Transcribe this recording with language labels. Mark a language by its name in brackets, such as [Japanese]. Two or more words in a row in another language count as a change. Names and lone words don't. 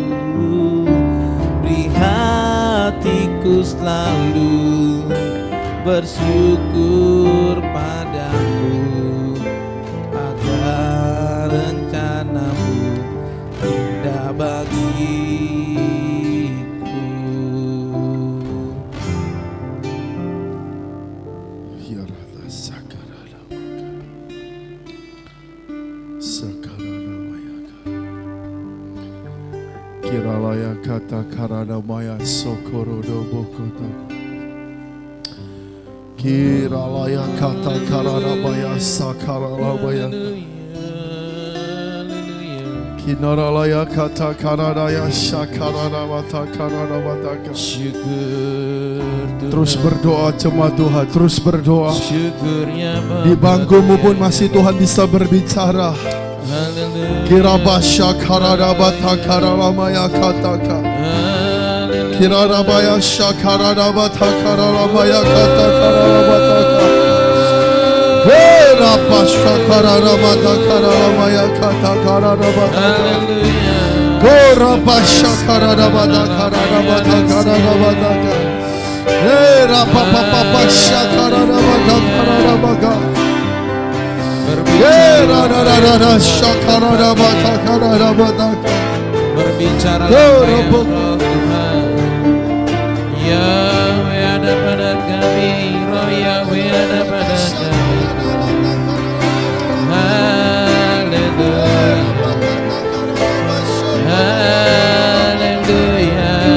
[Indonesian] Beri hatiku selalu bersyukur padamu, agar rencana-Mu indah bagiku. Kirata sakarana sakarana mayaka kiralaya kata karana maya sokorodo bokota kiralaya kata karana maya sakarana maya kinaralaya kata karana ya sakarana mata karana mata. Terus berdoa jemaat Tuhan, terus berdoa. Di bangkumu pun masih Tuhan bisa berbicara. Kirabasya karadabata karalamaya kataka. Kirabaya shakaradabata karalamaya kata karalabataka. Kirabasya karadabata karalamaya kata karalabataka. Kirabasya karadabata karadabata karalabataka. Papa shakarabaka karabaka. Shakarabaka karabaka. Berbicara Tuhan. Yahweh ada pada kami, Roh Yahweh ada pada kami. Haleluya. Haleluya.